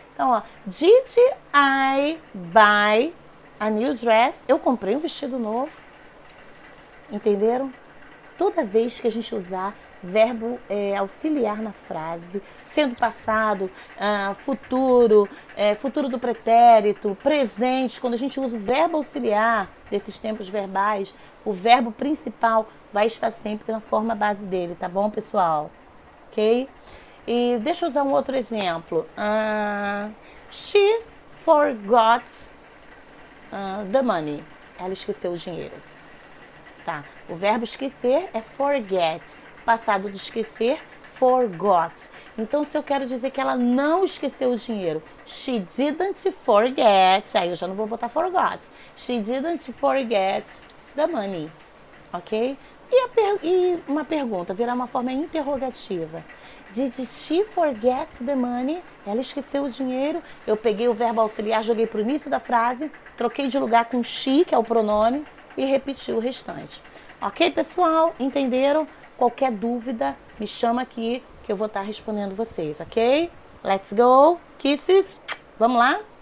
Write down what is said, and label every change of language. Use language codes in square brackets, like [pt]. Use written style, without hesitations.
[pt] Então, ó, [en] did I buy a new dress? [pt] Eu comprei um vestido novo. Entenderam? Toda vez que a gente usar verbo auxiliar na frase, sendo passado, futuro, futuro do pretérito, presente, quando a gente usa o verbo auxiliar desses tempos verbais, o verbo principal vai estar sempre na forma base dele, tá bom, pessoal? Ok? E deixa eu usar um outro exemplo. [en] She forgot the money. [pt] Ela esqueceu o dinheiro. Tá? O verbo esquecer é forget. Passado de esquecer, forgot. Então, se eu quero dizer que ela não esqueceu o dinheiro, [en] she didn't forget. [pt] Aí eu já não vou botar forgot. [en] She didn't forget the money. Ok? [pt] E uma pergunta, virar uma forma interrogativa. [en] Did she forget the money? [pt] Ela esqueceu o dinheiro. Eu peguei o verbo auxiliar, joguei para o início da frase, troquei de lugar com she, que é o pronome, e repeti o restante. Ok, pessoal? Entenderam? Qualquer dúvida, me chama aqui que eu vou estar respondendo vocês, ok? [en] Let's go! Kisses! [pt] Vamos lá?